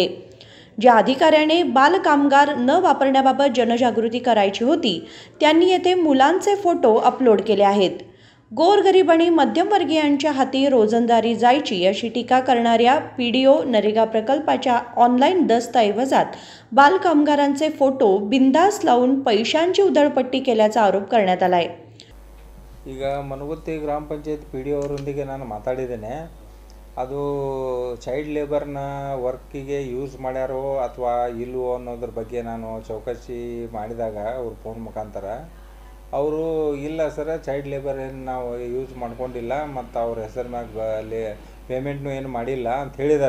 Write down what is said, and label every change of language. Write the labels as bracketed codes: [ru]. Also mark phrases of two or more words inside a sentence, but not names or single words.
[mr] ज्या अधिकाऱ्याने बाल कामगार न वापरण्याबाबत जनजागृती करायची होती त्यांनी येथे मुलांचे फोटो अपलोड केले आहेत। गोरगरीब आणि मध्यमवर्गीयांच्या हाती रोजंदारी जायची अशी टीका करणाऱ्या पीडीओ नरेगा प्रकल्पाच्या ऑनलाईन दस्तऐवजात बाल कामगारांचे फोटो बिंदास लावून पैशांची उधळपट्टी केल्याचा आरोप करण्यात आलाय। [kn] ಈಗ मनगुत्ತಿ ಗ್ರಾಮ ಪಂಚಾಯತ್ ಪಿ.ಡಿ.ಒ ಅವರೊಂದಿಗೆ ನಾನು ಮಾತಾಡಿದ್ದೇನೆ। ಅದು [en] child labourನ [kn] ವರ್ಕಿಗೆ ಯೂಸ್ ಮಾಡ್ಯಾರೋ ಅಥವಾ ಇಲ್ಲವೋ ಅನ್ನೋದ್ರ ಬಗ್ಗೆ ನಾನು ಚೌಕಸಿ ಮಾಡಿದಾಗ ಅವ್ರ ಫೋನ್ ಮುಖಾಂತರ ಅವರು ಇಲ್ಲ ಸರ್ [en] child labour [kn] ಏನು ನಾವು ಯೂಸ್ ಮಾಡ್ಕೊಂಡಿಲ್ಲ ಮತ್ತು ಅವ್ರ ಹೆಸರು ಮ್ಯಾಗ ಪೇಮೆಂಟ್ನೂ ಏನು ಮಾಡಿಲ್ಲ ಅಂತ ಹೇಳಿದ್ದಾರೆ।